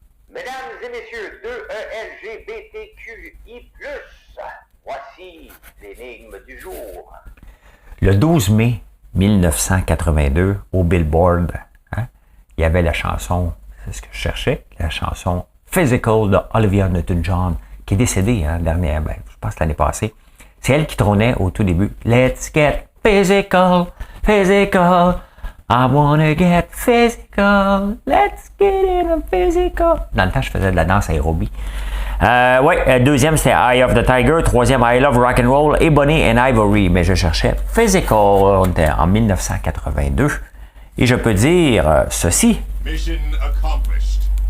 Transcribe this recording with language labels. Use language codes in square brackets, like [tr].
[fr] Mesdames et messieurs, 2ELGBTQI+, voici l'énigme du jour. Le 12 mai 1982, au Billboard, hein, il y avait la chanson, c'est ce que je cherchais, la chanson Physical de Olivia Newton-John, qui est décédée dernière, je pense l'année passée. C'est elle qui trônait au tout début. [en] Let's get physical, physical. I wanna get physical. Let's get in a physical. [fr] Dans le temps, je faisais de la danse aérobie. Deuxième, c'était Eye of the Tiger. Troisième, I Love Rock and Roll. Ebony and Ivory. Mais je cherchais Physical en 1982. Et je peux dire ceci. [en] Mission accomplished.